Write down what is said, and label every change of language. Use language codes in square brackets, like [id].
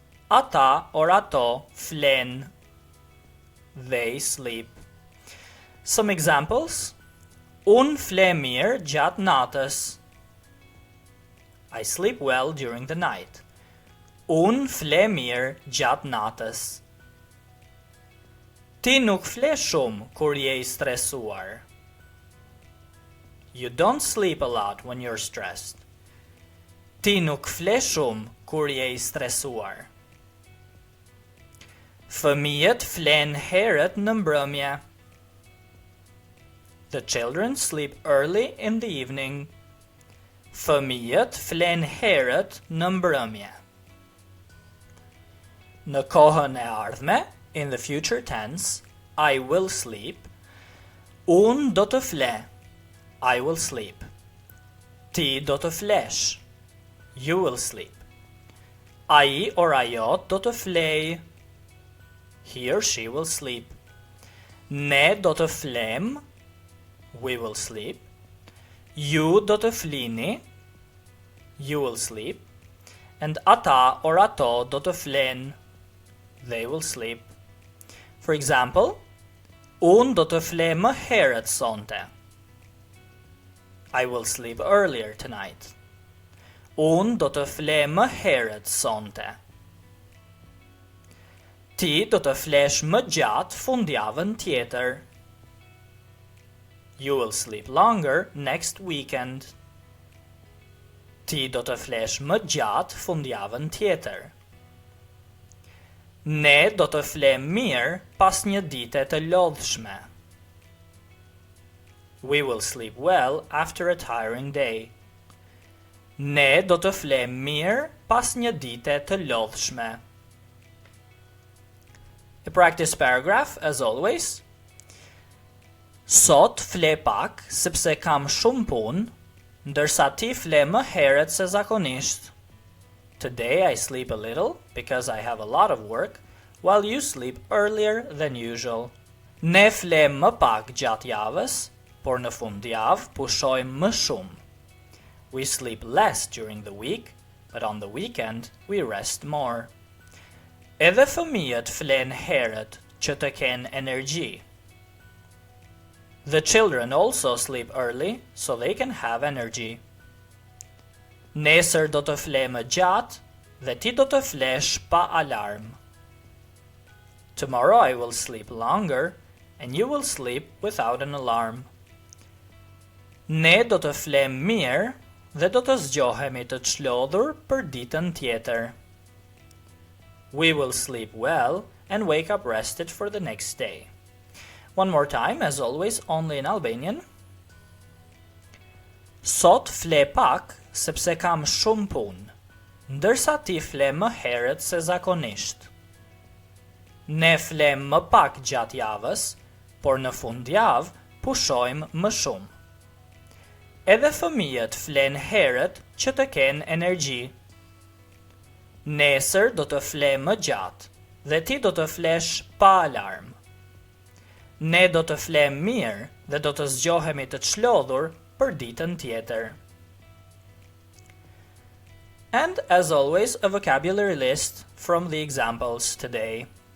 [sq] Ata [en] or [sq] ato flen, [en] they sleep. Some examples. [sq] Unë fle mirë gjatë natës. [en] I sleep well during the night. [sq] Unë fle mirë gjatë natës. Ti nuk fle shumë kur je I stresuar. [en] You don't sleep a lot when you're stressed. [sq] Ti nuk fle shumë kur je I stresuar. Fëmijët flen herët në mbrëmje. [en] The children sleep early in the evening. [sq] Fëmijët flen herët në mbrëmje. Në kohën e ardhme, [en] in the future tense, I will sleep. [sq] Unë do të fle. [en] I will sleep. [sq] Ti do të flesh. [en] You will sleep. [sq] Ai or ajo do të flej. [en] He or she will sleep. [sq] Ne do të flem. [en] We will sleep. [sq] Ju do të flini. [en] You will sleep. And [sq] ata or ato do të flen. [en] They will sleep. For example, [sq] unë do të fle më herët sonte. [en] I will sleep earlier tonight. [sq] Unë do të fle më herët sonte. Ti do të flesh më gjatë fundjavën tjetër. [en] You will sleep longer next weekend. [sq] Ti do të flesh më gjatë fundjavën tjetër. Ne do të flem mirë pas një dite të lodhshme. [en] We will sleep well after a tiring day. [sq] Ne do të flem mirë pas një dite të lodhshme. [en] A practice paragraph, as always. [sq] Sot fle pak sepse kam shumë punë, ndërsa ti fle më herët se zakonisht. [en] Today I sleep a little because I have a lot of work, while you sleep earlier than usual. [sq] Ne flem më pak gjatë javës, por në fundjavë pushojmë më shumë. [en] We sleep less during the week, but on the weekend we rest more. [sq] Edhe fëmijët flen herët që të kenë energji. [en] The children also sleep early so they can have energy. [sq] Nesër do të fle më gjatë dhe ti do të flesh pa alarm. [en] Tomorrow I will sleep longer and you will sleep without an alarm. [sq] Ne do të flem mirë dhe do të zgjohemi të çlodhur për ditën tjetër. [en] We will sleep well and wake up rested for the next day. One more time, as always, only in Albanian. [sq] Sot fle pak sepse kam shumë punë, ndërsa ti fle më herët se zakonisht. Ne flem më pak gjatë javës, por në fundjavë pushojmë më shumë. Edhe fëmijët flen herët që të kenë energji. Nesër do të fle më gjatë dhe ti do të flesh pa alarm. Ne do të flem mirë dhe do të zgjohemi të çlodhur për ditën tjetër. [en] And as always, a vocabulary list from the examples today.